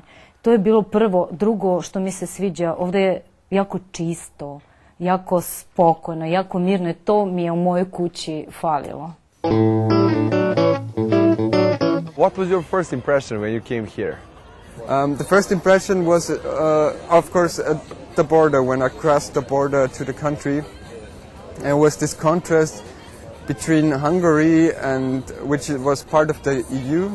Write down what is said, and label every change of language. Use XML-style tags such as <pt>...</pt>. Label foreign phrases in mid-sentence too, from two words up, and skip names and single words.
<sr>To je bilo prvo. Drugo što mi se sviđa, ovde je jako čisto, jako spokojno, jako mirno i to mi je u mojoj kući falilo.</sr> <en>What was your first impression when you came here? The first impression was, of course, at the border, when I crossed the border to the country. And it was this contrast between Hungary, which was part of the EU.</en>